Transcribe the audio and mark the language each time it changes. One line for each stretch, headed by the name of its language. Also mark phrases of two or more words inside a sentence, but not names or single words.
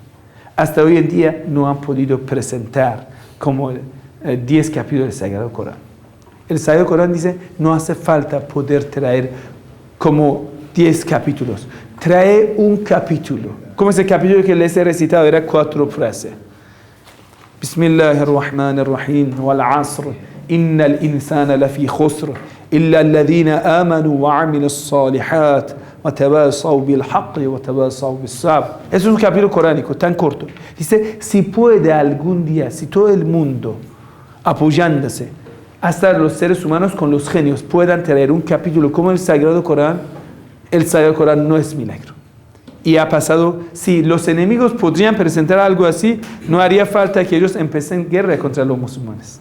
Spanish: Hasta hoy en día no han podido presentar como 10 capítulos del Sagrado Corán. El Sagrado Corán dice, no hace falta poder traer como 10 capítulos. Trae un capítulo. Como ese capítulo que les he recitado, era 4 frases.
Arabic: بسم الله الرحمن الرحيم والعصر إن الإنسان لفي خسر إلا الذين آمنوا وعملوا الصالحات وتواصوا بالحق وتواصوا بالصبر.
Spanish: Es un capítulo coránico tan corto. Dice, si puede algún día, si todo el mundo apoyándose, hasta los seres humanos con los genios, puedan traer un capítulo como el Sagrado Corán no es milagro. Y ha pasado, si los enemigos podrían presentar algo así, no haría falta que ellos empiecen guerra contra los musulmanes.